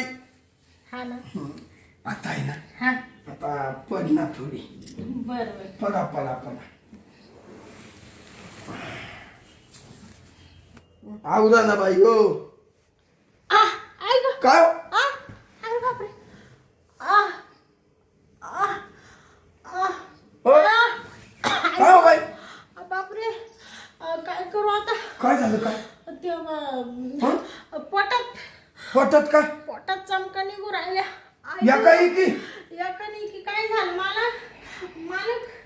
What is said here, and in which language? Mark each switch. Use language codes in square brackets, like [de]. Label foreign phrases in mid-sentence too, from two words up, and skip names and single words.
[mr] हा ना आता आहे ना हा आता पड ना थोडी बरं पडा आवडा ना बाई हो ऐक काय अरे बापरे आ आ आ हो? काय हो बाई बापरे काय करू आता काय झालं काय ते हं? पोटात काय चमका निघू राहिल्या या काही की एकाने की काय झालं मालक